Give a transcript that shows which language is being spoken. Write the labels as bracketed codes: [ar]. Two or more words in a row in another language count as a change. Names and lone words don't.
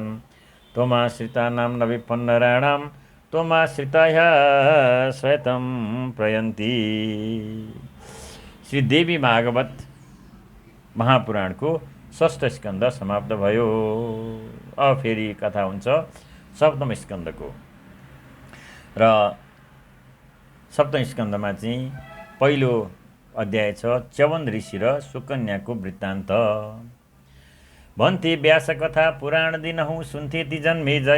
[sa] त्वमाश्रितानां न विपन्नराणां, त्वमाश्रिताय स्वयं प्रयन्ति। [ne] श्री देवी भागवत महापुराणको 6ष्ठ स्कन्द समाप्त भयो। अब फेरि कथा हुन्छ 7औं स्कन्दको। र 7औं स्कन्दमा चाहिँ पहिलो अध्याय छ च्यवन ऋषि र सुकन्याको वृत्तान्त। भन्थे व्यास कथा पुराण दिनहुँ, सुन्थे ती जन्मे जय।